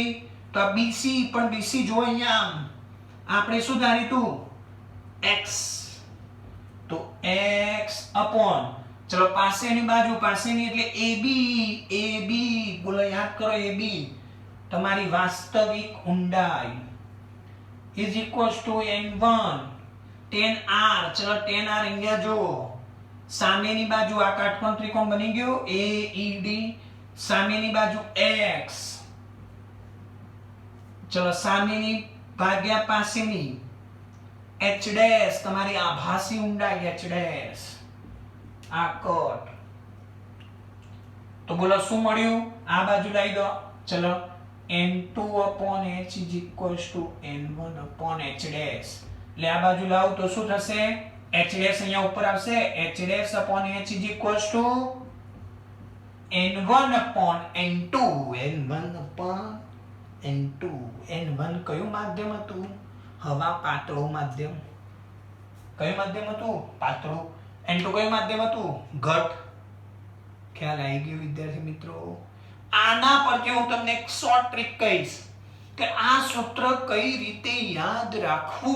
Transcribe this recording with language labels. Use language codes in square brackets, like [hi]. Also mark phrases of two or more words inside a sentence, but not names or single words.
[gu] તો આ bc. પણ bc જો અહીંયા આમ આપણે શું ધારીતું? x. તો x upon, ચલો પાસેની બાજુ, પાસેની એટલે ab. બોલો યાદ કરો, ab તમારી વાસ્તવિક ઊંડાઈ [en] is equals to n1 tan r. [gu] ચલો tan r અહીંયા જો સામેની બાજુ આ કાટકોણ ત્રિકોણ બની ગયો AED. સામેની બાજુ x, ચલો સામેની ભાગ્યા પાસેની [en] h dash, [gu] તમારી આભાસી ઊંડાઈ [en] h dash. [gu] આ કટ. તો બોલો શું મળ્યું? આ બાજુ લઈ દો. [en] ચલો n2 upon h is equals to n1 upon h dash. [gu] એટલે આ બાજુ લાવ તો શું થશે? [en] h dash [gu] અહીંયા ઉપર આવશે, [en] h dash upon h is equals to n1 upon n2. n1 upon n2. [gu] n1 કયું માધ્યમ હતું? હવા પાતળું માધ્યમ. કયું માધ્યમ હતું? પાતળું. n2 કયું માધ્યમ હતું? ઘટ. ખ્યાલ આવી ગયો વિદ્યાર્થી મિત્રો? આના પરથી હું તમને એક [en] short trick [gu] કહીશ કે આ સૂત્ર કઈ રીતે યાદ રાખવું.